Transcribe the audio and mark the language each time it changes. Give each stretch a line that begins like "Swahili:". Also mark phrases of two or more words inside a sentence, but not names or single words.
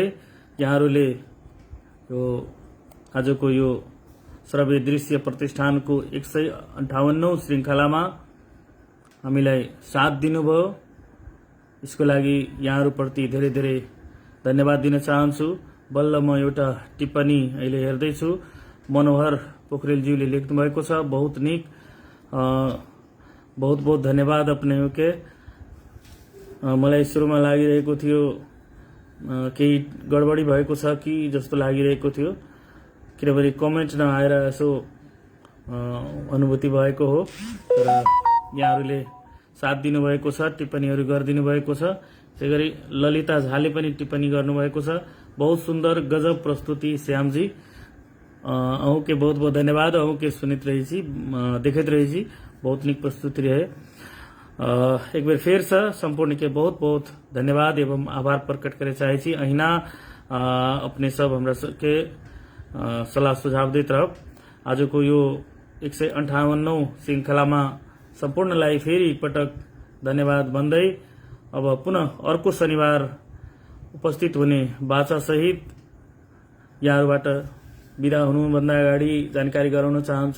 Nepali: यहाँहरुले यो आजको यो श्रव्य दृश्य प्रतिष्ठानको 158औं श्रृंखलामा हामीलाई साथ दिनुभयो। यसको लागि यहाँहरुप्रति धेरै धेरै धन्यवाद दिन चाहन्छु। बल्ल म एउटा टिप्पणी अहिले हेर्दैछु। मनोहर पोखरेलज्यूले लेख्नु भएको छ,
Maithili: बहुत निक, बहुत बहुत धन्यवाद अपने के।
Nepali: मलाई सुरुमा लागिरहेको थियो केही गडबडी भएको छ कि जस्तो लागिरहेको थियो, किनभने कमेन्ट नआएर यसो अनुभूति भएको हो। तर यहाँहरूले साथ दिनुभएको छ, टिप्पणीहरू गरिदिनु भएको छ। त्यसैगरी ललिता झाले पनि टिप्पणी गर्नुभएको छ,
Maithili: बहुत सुन्दर गजब प्रस्तुति श्यामजी, अहूँ के बहुत बहुत धन्यवाद। अहूँ के सुनित रही, देखित रही, बहुत निक प्रस्तुति रहे। एक बार फिर से संपूर्ण के बहुत बहुत धन्यवाद एवं आभार प्रकट करे चाहे छी। अहिना अपने सब हमरा के सलाह सुझाव देत रहब।
Nepali: आज को यो 158 श्रृंखलामा सम्पूर्णलाई फेरि पटक धन्यवाद भन्दै अब पुनः अर्को शनिबार उपस्थित हुने बाचा सहित यहाँबाट बिदा हुनुभन्दा अगाडि जानकारी गराउन चाहन्छु।